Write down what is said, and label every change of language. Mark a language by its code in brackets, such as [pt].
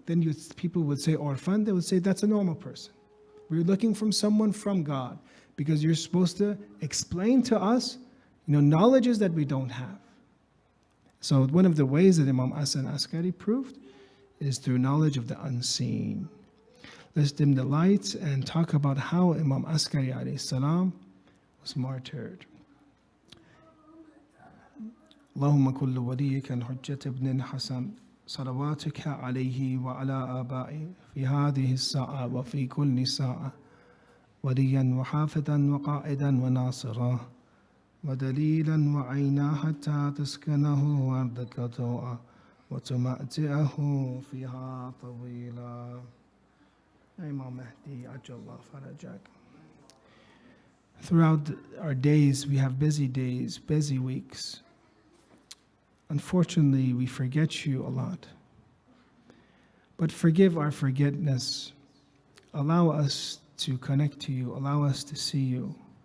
[en] Then people would say, orphan, they would say, that's a normal person. We're looking from someone from God, because you're supposed to explain to us knowledges that we don't have. So one of the ways that Imam Hassan Askari proved is through knowledge of the unseen. Let's dim the lights and talk about how Imam Askari alayhi salam was martyred. [ar] اللهم كل وليك الحجة ابن الحسن صلواتك عليه وعلى آبائه في هذه الساعة وفي كل ساعة وليا وحافظا وقائدا وناصرا ودليلا وعينا حتى تسكنه أرضك طوعا وتمأتئه فيها طويلا. [en] Imam Mahdi Ajallah Farajak. Throughout our days, we have busy days, busy weeks. Unfortunately, we forget you a lot. But forgive our forgetfulness. Allow us to connect to you. Allow us to see you.